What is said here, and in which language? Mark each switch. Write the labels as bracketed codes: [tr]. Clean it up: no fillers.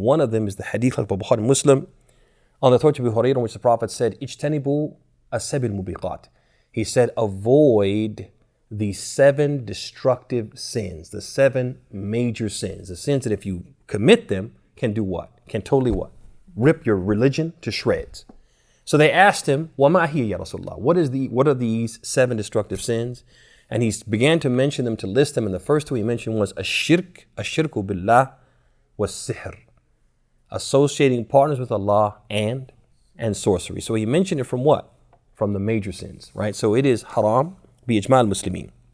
[en] One of them is the hadith of Bukhari Muslim on the authority of Abu Hurairah, in which the Prophet said, [ar] "Ijtanibu as-sabil mubiqat." [en] He said, avoid the 7 destructive sins, the 7 major sins, the sins that if you commit them can do what? Can totally what? Rip your religion to shreds. So they asked him, [ar] وَمَا هِيَ يَا رَسُولَ اللَّهِ? [en] What are these 7 destructive sins? And he began to mention them, to list them. And the first 2 he mentioned was ashirku billah was sihr, associating partners with Allah and sorcery. So he mentioned it from what? From the major sins, right? So it is haram bi ijma' al-Muslimin.